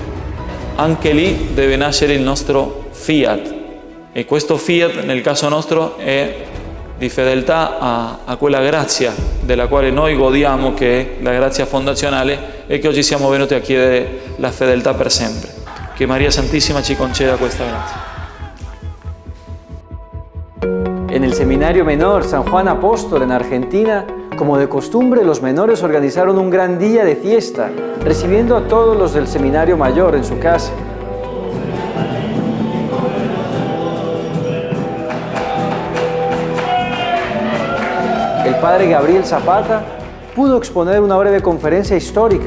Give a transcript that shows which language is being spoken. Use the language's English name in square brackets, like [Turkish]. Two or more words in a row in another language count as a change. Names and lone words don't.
[Italian] Anche lì deve nascere il nostro fiat, e questo fiat nel caso nostro è di fedeltà a quella grazia della quale noi godiamo, che è la grazia fondazionale, e che oggi siamo venuti a chiedere la fedeltà per sempre. Che Maria Santissima ci conceda questa grazia. [Spanish] En el Seminario Menor San Juan Apóstol en Argentina, como de costumbre, los menores organizaron un gran día de fiesta, recibiendo a todos los del Seminario Mayor en su casa. El padre Gabriel Zapata pudo exponer una breve conferencia histórica.